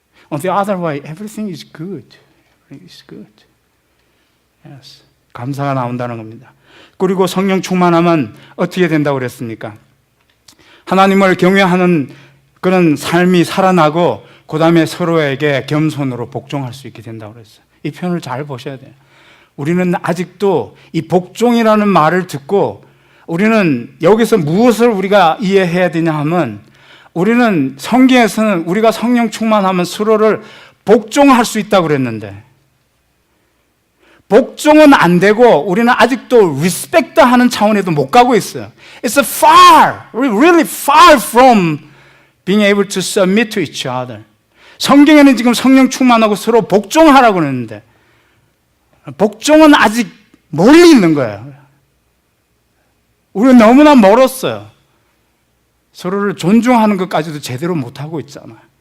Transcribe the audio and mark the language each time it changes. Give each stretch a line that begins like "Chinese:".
English: On the other way, everything is good. Everything is good. Yes.
Korean: 감사가 나온다는 겁니다. 그리고 성령 충만하면 어떻게 된다고 그랬습니까? 하나님을 경외하는 그런 삶이 살아나고 그 다음에 서로에게 겸손으로 복종할 수 있게 된다고 그랬어요. 이 표현을 잘 보셔야 돼요. 우리는 아직도 이 복종이라는 말을 듣고 우리는 여기서 무엇을 우리가 이해해야 되냐 하면 우리는 성경에서는 우리가 성령 충만하면 서로를 복종할 수 있다고 그랬는데 복종은 안 되고 우리는 아직도 리스펙트 하는 차원에도 못 가고 있어요.
English: It's really far from being able to submit to each other.
Korean: 성경에는 지금 성령 충만하고 서로 복종하라고 그러는데 복종은 아직 멀리 있는 거예요. 우리는 너무나 멀었어요. 서로를 존중하는 것까지도 제대로 못하고 있잖아요.